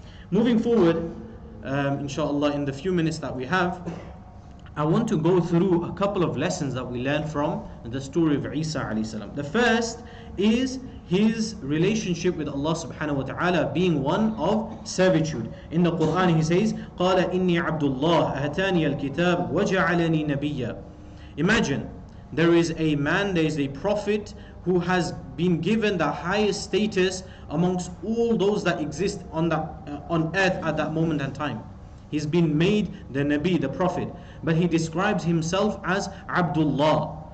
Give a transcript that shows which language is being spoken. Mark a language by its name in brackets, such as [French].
[English] Moving forward, [Arabic] inshallah, [English] in the few minutes that we have, I want to go through a couple of lessons that we learn from the story of Isa [Arabic] alayhi salam. [English] The first is his relationship with Allah [Arabic] subhanahu wa ta'ala [English] being one of servitude. [Arabic] In the Quran he says, قَالَ إِنِّي عَبْدُ اللَّهِ أَتَانِيَ الْكِتَابِ وَجَعَلَنِي نَبِيًّا. [English] Imagine, there is a man, there is a prophet who has been given the highest status amongst all those that exist on earth at that moment and time. He's been made the Nabi, the prophet, but he describes himself as Abdullah.